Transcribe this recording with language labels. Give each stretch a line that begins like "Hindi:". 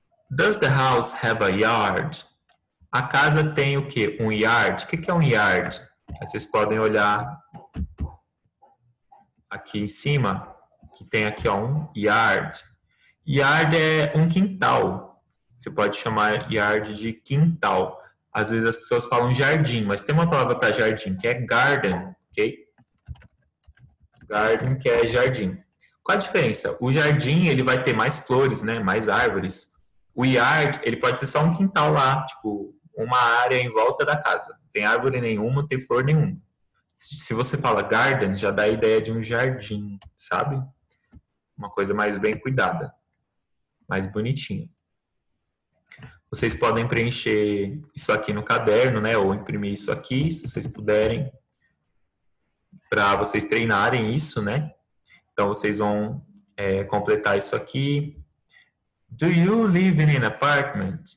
English: Does the house have a yard?
Portuguese: A casa tem o quê? Um yard. O que é um yard? Aí vocês podem olhar aqui em cima, que tem aqui ó, um yard. Yard é um quintal. Você pode chamar yard de quintal. Às vezes as pessoas falam jardim, mas tem uma palavra para jardim, que é garden, ok? Garden, que é jardim. Qual a diferença? O jardim, ele vai ter mais flores, né? Mais árvores. O yard, ele pode ser só um quintal lá, tipo, uma área em volta da casa. Não tem árvore nenhuma, não tem flor nenhuma. Se você fala garden, já dá a ideia de um jardim, sabe? Uma coisa mais bem cuidada, mais bonitinha. Vocês podem preencher isso aqui no caderno, né? Ou imprimir isso aqui, se vocês puderem, para vocês treinarem isso, né? Então, vocês vão completar isso aqui.
English: Do you live in an apartment?